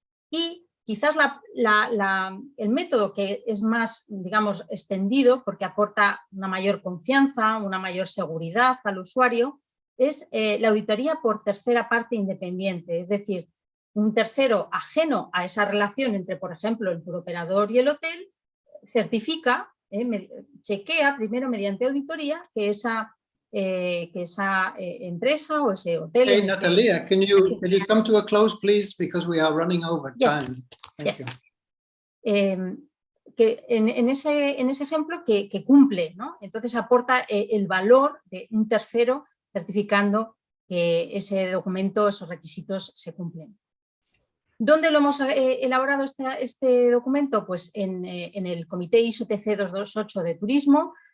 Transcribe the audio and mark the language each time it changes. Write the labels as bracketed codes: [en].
[es] Y quizás el método que es más, digamos, extendido, porque aporta una mayor confianza, una mayor seguridad al usuario, es la auditoría por tercera parte independiente, es decir, un tercero ajeno a esa relación entre, por ejemplo, el turoperador y el hotel, certifica, chequea primero mediante auditoría que esa empresa o ese hotel... [en] Hey, Natalia, can you come to a close, please, because we are running over time. Yes. [es] Que en ese ejemplo que cumple, ¿no? Entonces aporta el valor de un tercero certificando que ese documento, esos requisitos se cumplen. ¿Dónde lo hemos elaborado este documento? Pues en el Comité ISO TC 228 de Turismo.